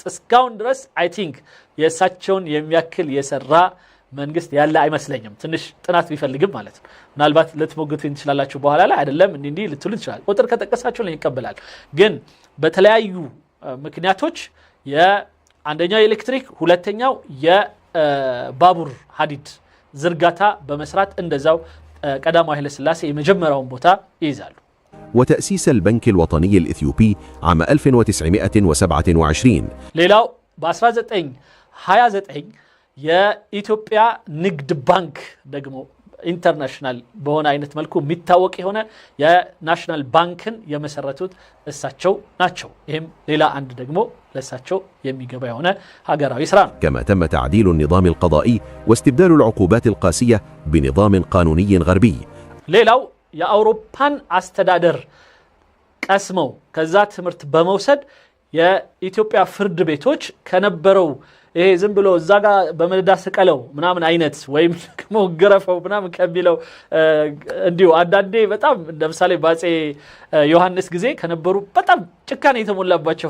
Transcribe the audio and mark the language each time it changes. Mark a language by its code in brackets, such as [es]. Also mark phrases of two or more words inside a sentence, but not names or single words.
[am] እስካሁን ድረስ [en] I think [am] የእሳቸውን የሚያክል የሰራ መንግስት ያለ አይመስለኝም ትንሽ ጥናት ቢፈልግም ማለት ነው ምናልባት ልትሞግቱኝ ትችላላችሁ በኋላ ላይ አይደለም እንዲህ ልትሉ ይችላል ቁጥር ከተቀሳችሁ ላይ ይቀበላል ግን በተለያዩ ምክንያቶች የአንደኛው ኤሌክትሪክ ሁለተኛው የባቡር ሐዲድ ዝርጋታ በመስራት እንደዛው ቀዳማዊ ኃይለ ሥላሴ የመጀመሪያውን ቦታ ይይዛሉ [ar] وتأسيس البنك الوطني الإثيوبي عام 1927 [am] ሌላው በ1929 የኢትዮጵያ ንግድ ባንክ ደግሞ ኢንተርናሽናል በሆነ አይነት መልኩ የሚታወቅ የሆነ የናሽናል ባንክን የመሰረቱት እሳቸው ናቸው ይሄም ሌላ አንድ ደግሞ ለእሳቸው የሚገባ የሆነ ሀገራዊ ስራ ነው [ar] كما تم تعديل النظام القضائي واستبدال العقوبات القاسية بنظام قانوني غربي [am] ሌላው የአውሮፓን አስተዳደር ቀስመው ከዛ ትምህርት በመውሰድ የኢትዮጵያ ፍርድ ቤቶች ከነበረው ይሄ ዝም ብሎ እዛ ጋር በመደዳ ስቀለው ምናምን አይነት ወይም ከመገረፈው ምናምን ከሚለው እንዲሁ አንዳንዴ በጣም ለምሳሌ ባጼ ዮሐንስ ጊዜ ከነበሩ በጣም ጭካኔ የተሞላባቸው